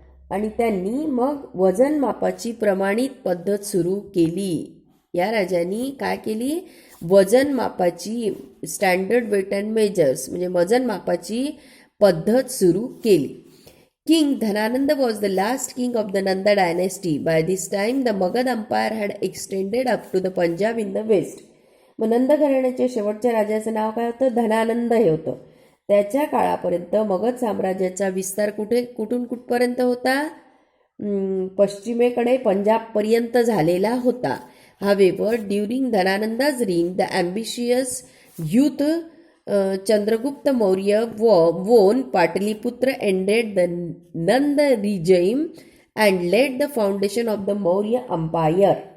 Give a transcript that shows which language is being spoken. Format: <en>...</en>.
<mr>आणि त्यांनी मग वजन मापाची प्रमाणित पद्धत सुरू केली. या राजांनी काय केली? वजन मापाची</mr> <en>standard weight and measures</en> <mr>म्हणजे वजन मापाची पद्धत सुरू केली.</mr> <en>King Dhanananda was the last king of the Nanda dynasty. By this time the Magadha empire had extended up to the Punjab in the west.</en> <mr>मग नंद घराण्याच्या शेवटच्या राजाचं नाव काय होतं? धनानंद हे होतं. त्याच्या काळापर्यंत मगध साम्राज्याचा विस्तार कुठून कुठपर्यंत होता? पश्चिमेकडे पंजाबपर्यंत झालेला होता.</mr> <en>However during Dhanananda's reign the ambitious youth Chandragupta Maurya won Pataliputra ended the Nanda regime and laid the foundation of the Maurya Empire.</en>